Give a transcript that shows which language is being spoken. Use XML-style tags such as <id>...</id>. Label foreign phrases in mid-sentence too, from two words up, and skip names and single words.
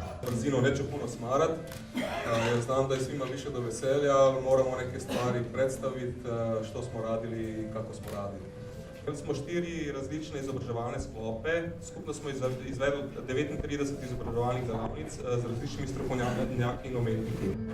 <hr>brzinu neću puno smarat, jer znam da je svima više do veselja, ali moramo neke stvari predstaviti, što smo radili i kako smo radili.</hr> <sl>Imeli smo 4 različne izobraževalne sklope, skupno smo izvedli 39 izobraževalnih delavnic z različnimi strokovnjaki in umetniki.</sl>